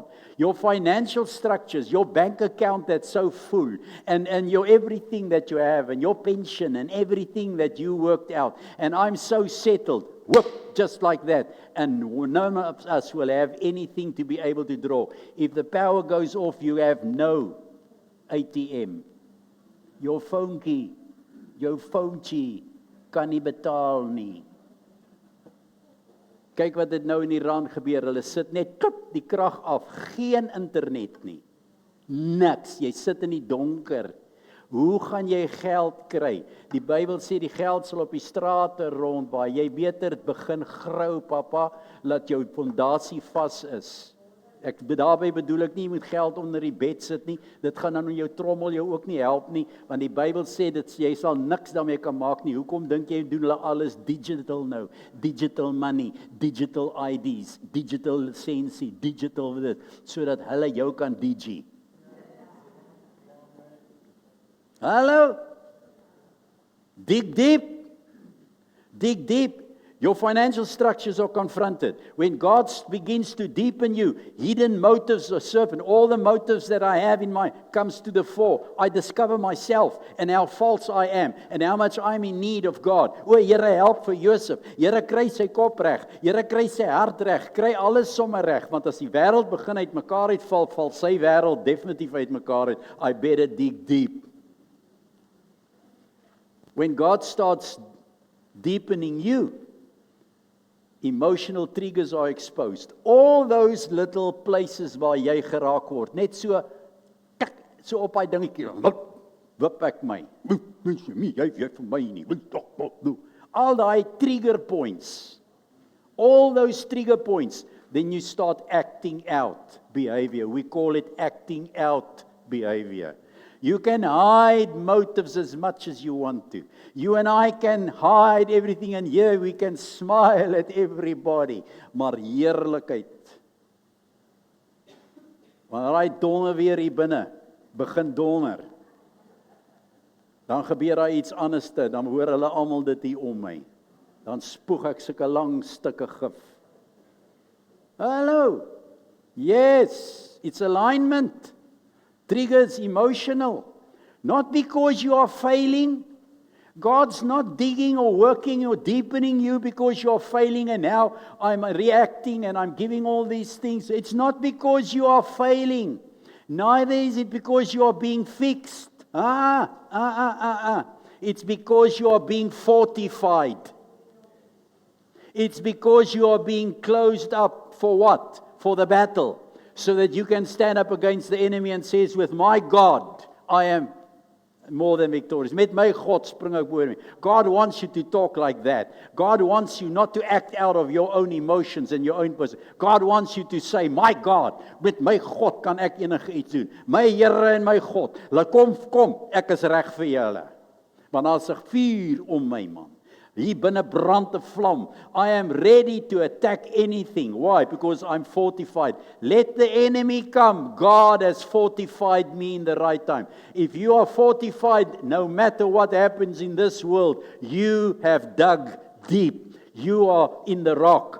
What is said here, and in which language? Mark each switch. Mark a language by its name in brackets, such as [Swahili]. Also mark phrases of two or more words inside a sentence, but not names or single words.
[English] Your financial structures, your bank account that's so full, and your everything that you have, and your pension, and everything that you worked out. And I'm so settled. Whoop, just like that. And none of us will have anything to be able to draw. If the power goes off, you have no ATM. [Afrikaans] Jou phonetjie kan nie betaal nie. Kyk wat dit nou in Iran gebeur. Hulle sit net klop die krag af. Geen internet nie. Niks. Jy sit in die donker. Hoe gaan jy geld kry? Die Bybel sê die geld sal op die strate rondwaai. Jy beter begin grou, papa, laat jou fondasie vas is. Daarby bedoel ek nie, jy moet geld onder die bed sit nie. Dit gaan dan in jou trommel jou ook nie help nie, want die Bybel sê dat jy sal niks daarmee kan maak nie. Hoekom dink jy doen hulle alles digital nou? [English] Digital money, digital IDs, [Afrikaans] digital lisensie, digital dit, sodat hulle jou kan digi. Hallo? [English] Dig deep. Dig deep. Your financial structures are confronted. When God begins to deepen you, hidden motives are surfacing. All the motives that I have in mind comes to the fore. I discover myself and how false I am and how much I'm in need of God. [Afrikaans] O, Here, help vir Josef. Here, kry sy kop reg. Here, kry sy hart reg. Kry alles sommer reg, want as die wêreld begin uitmekaar uitval, val sy wêreld definitief uitmekaar uit. [English] I better dig deep. When God starts deepening you, emotional triggers are exposed. All those little places [Afrikaans] waar jy geraak word, net so op hy dingetjie, wip ek my. Jy vir my nie. [English] All die trigger points. All those trigger points, then you start acting out behavior. We call it acting out behavior. You can hide motives as much as you want to. You and I can hide everything, and here we can smile at everybody. [Afrikaans] Maar heerlikheid. Wanneer hy donder weer hier binne begin donder, dan gebeur daar iets anderste, dan hoor hulle almal dit hier om my. Dan spoeg ek sulke lang stukke gif. Hallo. [English] Yes, it's alignment. Triggers emotional. Not because you are failing. God's not digging or working or deepening you because you are failing and now I'm reacting and I'm giving all these things. It's not because you are failing. Neither is it because you are being fixed. It's because you are being fortified. It's because you are being closed up for what? For the battle. So that you can stand up against the enemy and says, with my God, I am more than victorious. [Afrikaans] Met my God spring ek oor my. [English] God wants you to talk like that. God wants you not to act out of your own emotions and your own person. God wants you to say, [Afrikaans] my God, met my God kan ek enige iets doen. My Here en my God, laat kom, ek is reg vir julle. Want daar's 'n vuur om my, man. Hier binne brand 'n vlam. [English] I am ready to attack anything. Why? Because I'm fortified. Let the enemy come. God has fortified me in the right time. If you are fortified, no matter what happens in this world, you have dug deep. You are in the rock.